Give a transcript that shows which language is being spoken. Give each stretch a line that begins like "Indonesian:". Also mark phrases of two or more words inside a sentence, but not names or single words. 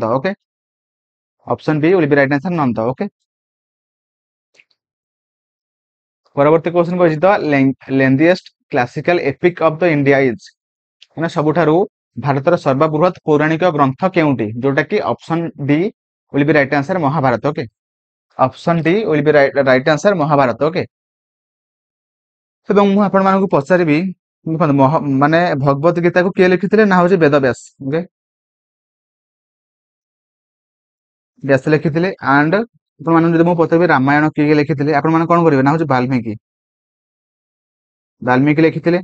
English: okay option B will be right answer नंद। okay parabarti question ko the lengthiest classical epic of the India is
Odia: ମାନେ ସବୁଠାରୁ ଭାରତର ସର୍ବବୃହତ ପୌରାଣିକ ଗ୍ରନ୍ଥ କେଉଁଟି ଯୋଉଟା କି
English: option D will be right answer Mahabharat. okay option D will be right answer Mahabharat.
Odia: ओके ଏବଂ ମୁଁ ଆପଣମାନଙ୍କୁ ପଚାରିବି ମାନେ ଭଗବତ ଗୀତାକୁ କିଏ ଲେଖିଥିଲେ ନା ହଉଛି ବେଦବ୍ୟାସ। ଓକେ ବ୍ୟାସ ଲେଖିଥିଲେ ଆଣ୍ଡ ଆପଣମାନଙ୍କୁ ଯଦି ମୁଁ ପଚାରିବି ରାମାୟଣ କିଏ ଲେଖିଥିଲେ ଆପଣମାନେ କଣ କରିବେ ନା ହଉଛି ବାଲ୍ମୀକି ଲେଖିଥିଲେ।